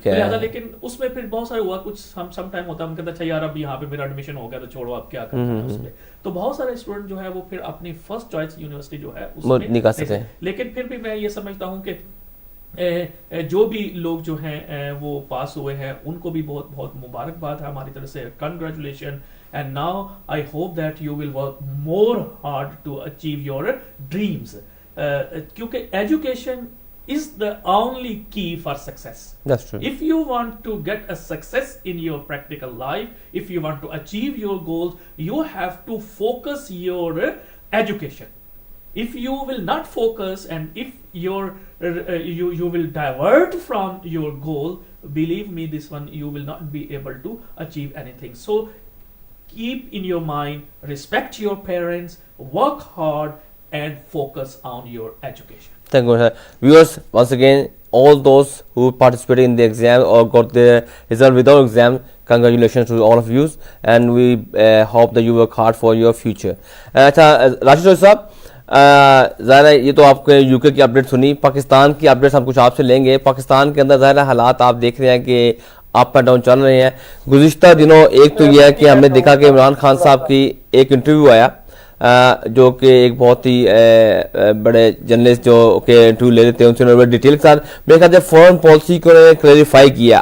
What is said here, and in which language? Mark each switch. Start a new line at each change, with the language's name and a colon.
Urdu: لہٰذا لیکن اس میں پھر بہت سارے ہوا, کچھ سم ٹائم ہوتا ہے ہم کہتے ہیں اچھا یار اب یہاں پہ میرا ایڈمیشن ہو گیا تو چھوڑو آپ کیا کرتے ہیں اس میں. تو بہت سارے اسٹوڈنٹ جو ہے وہ پھر اپنی فرسٹ چوائس یونیورسٹی جو ہے اس میں نکال سکتے ہیں. لیکن پھر بھی میں یہ سمجھتا ہوں کہ جو بھی لوگ جو ہیں وہ پاس ہوئے ہیں ان کو بھی بہت بہت مبارکباد ہے ہماری طرف سے.
English: Congratulation. And now I hope that you will work more hard to achieve your dreams.
Urdu: Kyunki
English: education is the only key for success. That's true. If you want to get a success in your practical life, if you want to achieve your goals, you have to focus your education. If you will not focus and if you will divert from your goal, believe me, this one you will not be able to achieve anything. So keep in your mind, respect your parents, work hard and focus on your education. Thank you, sir. Viewers, once again, all those who participated in the exam or got the result without exam, congratulations to all of you, and we hope that you work hard for your future.
Urdu: اچھا راشد صاحب, ظاہر ہے یہ تو آپ کے you کے کی اپڈیٹ سنی, پاکستان کی اپڈیٹس ہم کچھ آپ سے لیں گے. پاکستان کے اندر ظاہر ہے حالات آپ دیکھ رہے ہیں کہ اپ اینڈ ڈاؤن چل رہے ہیں. گزشتہ دنوں ایک تو یہ ہے کہ ہم نے دیکھا کہ عمران خان صاحب کی ایک انٹرویو آیا جو کہ ایک بہت ہی بڑے جرنلسٹ جو کہ انٹرویو لے لیتے ہیں ان سے انہوں نے ڈیٹیل کے ساتھ میرے خیال سے فورن پالیسی کو انہوں نے کلیریفائی کیا.